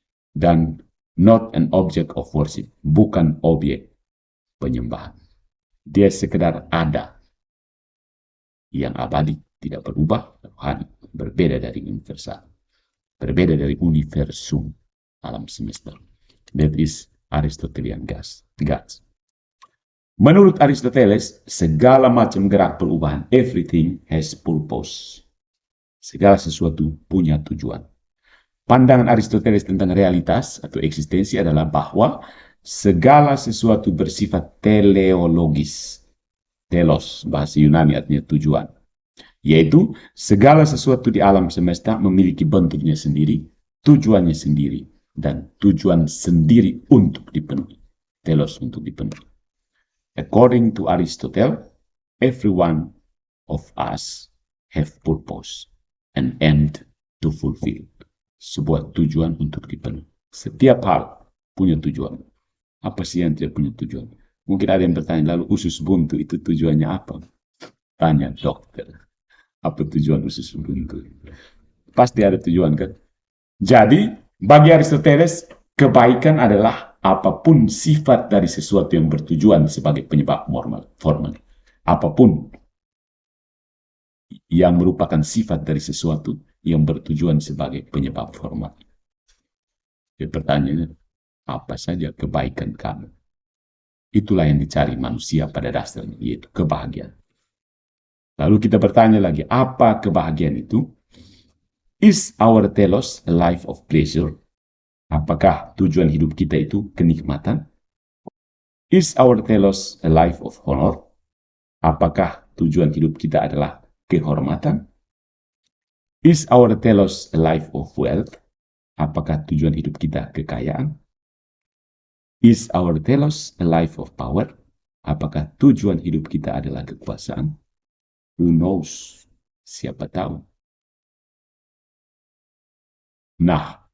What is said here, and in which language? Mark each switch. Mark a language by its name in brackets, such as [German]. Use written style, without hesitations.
[Indonesian] Dan [English] not an object of worship, [Indonesian] bukan objek penyembahan. Dia sekedar ada, yang abadi, tidak berubah, rohani, berbeda dari universal, berbeda dari universum, alam semesta. [English] That is Aristotelian gods. [Indonesian] Menurut Aristoteles, segala macam gerak perubahan, [English] everything has purpose. [Indonesian] Segala sesuatu punya tujuan. Pandangan Aristoteles tentang realitas atau eksistensi adalah bahwa segala sesuatu bersifat teleologis. Telos, bahasa Yunani artinya tujuan. Yaitu segala sesuatu di alam semesta memiliki bentuknya sendiri, tujuannya sendiri, dan tujuan sendiri untuk dipenuhi. Telos untuk dipenuhi. [English] According to Aristotle, every one of us have purpose, an end to fulfill. [Indonesian] Sebuah tujuan untuk dipenuhi. Setiap hal punya tujuan. Apa sih yang tidak punya tujuan? Mungkin ada yang bertanya, lalu usus buntu itu tujuannya apa? Tanya dokter. Apa tujuan usus buntu? Pasti ada tujuan kan? Jadi, bagi Aristoteles, kebaikan adalah apapun sifat dari sesuatu yang bertujuan sebagai penyebab formal. Apapun yang merupakan sifat dari sesuatu yang bertujuan sebagai penyebab formal. Jadi pertanyaannya, apa saja kebaikan kamu? Itulah yang dicari manusia pada dasarnya, yaitu kebahagiaan. Lalu kita bertanya lagi, apa kebahagiaan itu? [English] Is our telos a life of pleasure? [Indonesian] Apakah tujuan hidup kita itu kenikmatan? [English] Is our telos a life of honor? [Indonesian] Apakah tujuan hidup kita adalah kehormatan? [English] Is our telos a life of wealth? [Indonesian] Apakah tujuan hidup kita kekayaan? [English] Is our telos a life of power? [Indonesian] Apakah tujuan hidup kita adalah kekuasaan? [English] Who knows? [Indonesian] Siapa tahu? Nah,